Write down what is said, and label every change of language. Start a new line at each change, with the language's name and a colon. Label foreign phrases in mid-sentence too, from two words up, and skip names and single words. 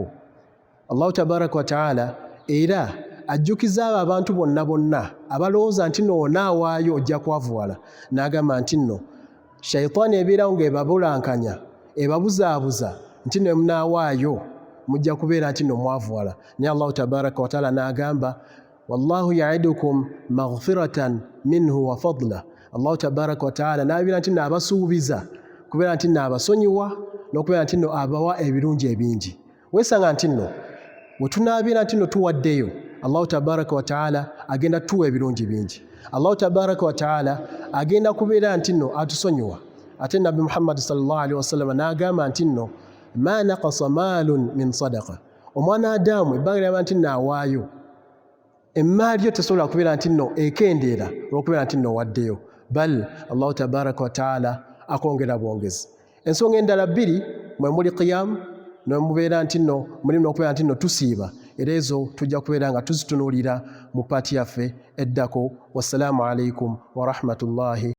Arabic: الله تبارك وتعالى
Ganda: era ajjukiza abo abantu bonna abalowooza nti nno onaawaayo ojja kwavuwala, n'agamba nti nno shayitaani ebeerawo ng'ebabulankanya ebabuzaabuza nti nno munaawaayo mujja kubeera nti nno mwavuwala. Naye
Arabic: الله تبارك وتعالى
Ganda: n'agamba
Arabic: والله يعدكم مغفرة منه وفضلا. الله تبارك وتعالى
Ganda: n'abeera nti nno abasuubiza kubeera nti nno abasonyiwa n'okubeera nti nno abawa ebirungi ebingi. Weesanga nti nno bwe tunaabeera nti nno tuwaddeyo,
Arabic: الله تبارك وتعالى
Ganda: agenda tuwa ebirungi bingi.
Arabic: الله تبارك وتعالى
Ganda: agenda kubeera nti nno atusonyiwa. Ate Nabbi Muhammad
Arabic: صلى الله عليه وسلم
Ganda: n'agamba nti nno
Arabic: ما نقص مال من صدقة.
Ganda: Omwana Adamu ebbanga lyaba nti nno awaayo, emmaali yo tesobola kubeera nti nno ekendeera olw'okubeera nti nno waddeyo, bal
Arabic: الله تبارك وتعالى
Ganda: akwongera bwongezi. Ensonga endala 2 mwe muli qiyamu mubeera nti nno mulimu n'okubeera nti nno tusiiba, era ezo tujja kubeera nga tuzitunuulira mu paati yaffe eddako.
Arabic: والسلام عليكم ورحمة الله